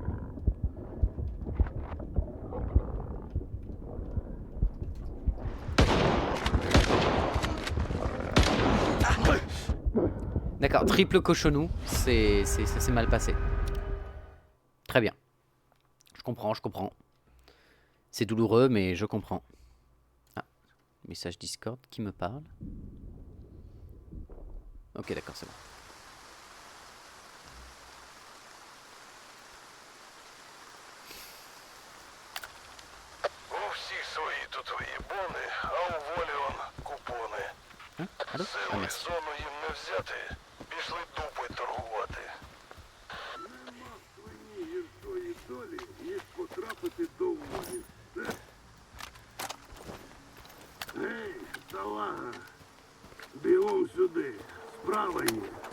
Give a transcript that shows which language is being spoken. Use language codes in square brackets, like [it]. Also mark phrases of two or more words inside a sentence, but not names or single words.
[fr] D'accord, triple cochonou, ça s'est mal passé. Très bien. Je comprends, je comprends. C'est douloureux, mais je comprends. Ah, message Discord qui me parle. Ok, d'accord, c'est bon. [uk] У всіх свої тут свої бони, а у волі он купони. [fr] Hein? Allô? Ah, [uk] Силу й [fr] merci. [uk] зону їм не взяти, пішли дупи торгувати. Нема своїй гіршої долі, ніж потрапити до волі. Гей, салага! Бігом сюди, справа є.